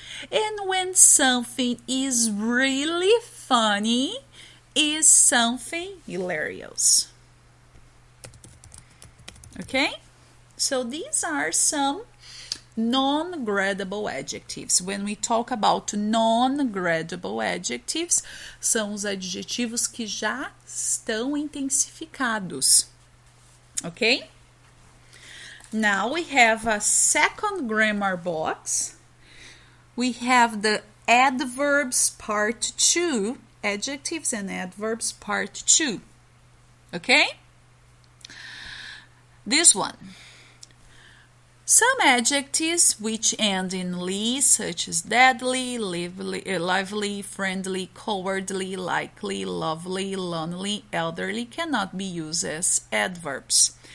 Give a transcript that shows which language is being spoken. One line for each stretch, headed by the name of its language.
English: And when something is really funny, is something hilarious. Okay? So these are some non-gradable adjectives. When we talk about non-gradable adjectives,
Portuguese: são os adjetivos que já estão intensificados.
English: Okay? Now we have a second grammar box. We have the adverbs part 2, adjectives and adverbs part 2. Okay? This one. Some adjectives which end in "ly", such as deadly, lively, friendly, cowardly, likely, lovely, lonely, elderly, cannot be used as adverbs.